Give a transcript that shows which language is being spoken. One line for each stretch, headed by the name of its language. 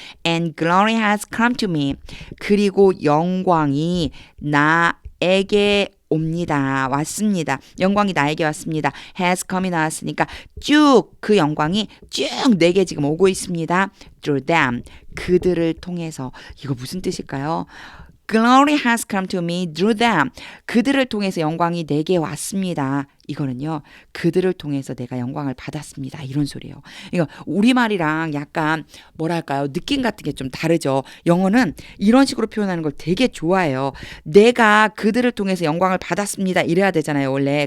English: And glory has come to me.
Korean: 그리고 영광이 나에게 옵니다. 왔습니다. 영광이 나에게 왔습니다.
English: has come
Korean: 이 나왔으니까 쭉 그 영광이 쭉 내게 지금 오고 있습니다.
English: through them.
Korean: 그들을 통해서. 이거 무슨 뜻일까요?
English: Glory has come to me through them.
Korean: 그들을 통해서 영광이 내게 왔습니다. 이거는요. 그들을 통해서 내가 영광을 받았습니다. 이런 소리예요. 이거 우리말이랑 약간 뭐랄까요? 느낌 같은 게 좀 다르죠. 영어는 이런 식으로 표현하는 걸 되게 좋아해요. 내가 그들을 통해서 영광을 받았습니다. 이래야 되잖아요. 원래.